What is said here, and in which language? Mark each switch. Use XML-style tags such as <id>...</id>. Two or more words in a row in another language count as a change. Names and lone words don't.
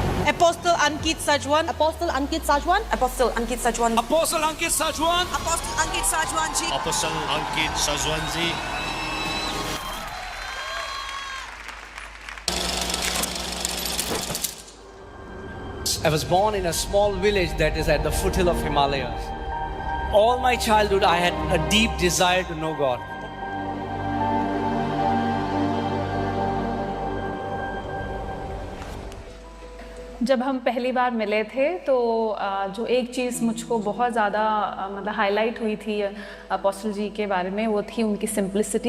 <en>Apostle Ankit Sajwan. Apostle Ankit Sajwan. Apostle Ankit Sajwan. Apostle Ankit Sajwan. Apostle Ankit Sajwan ji. Apostle Ankit Sajwanji. I was born in a small village that is at the foothill of Himalayas. All my childhood I had a deep desire to know God.</en> <hi>जब हम पहली बार मिले थे तो जो एक चीज़ मुझको बहुत ज़्यादा मतलब हाईलाइट हुई थी अपोस्टल जी के बारे में, वो थी उनकी सिंपलिसिटी।</hi>